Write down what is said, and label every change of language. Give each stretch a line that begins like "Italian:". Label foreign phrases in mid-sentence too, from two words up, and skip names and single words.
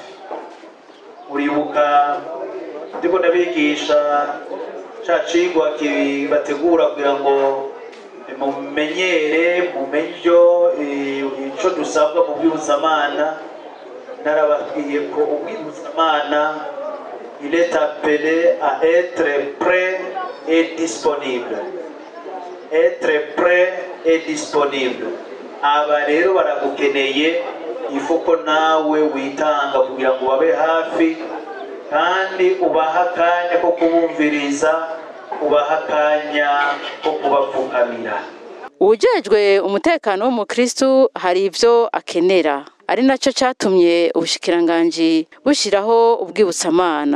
Rundi: Uribuka ndiko ndabigisha ca cigwa kibategura kugira ngo mumenyere mumenyo ico dusabwa mu bwibutsamana. Narababwiye ko ubwibutsamana
French: il est appelé à être prêt et disponible. Être prêt et disponible.
Rundi: Aba rero baragukeneye, ifuko nawe witanga kugira ngo babe hafi kandi ubaha akanya ko kubumviriza, ubaha akanya ko kubapfukamira. Ujejwe umutekano w'umukristo hari ivyo akenera, ari naco catumye ubushikiranganji bushiraho ubwibutsamana.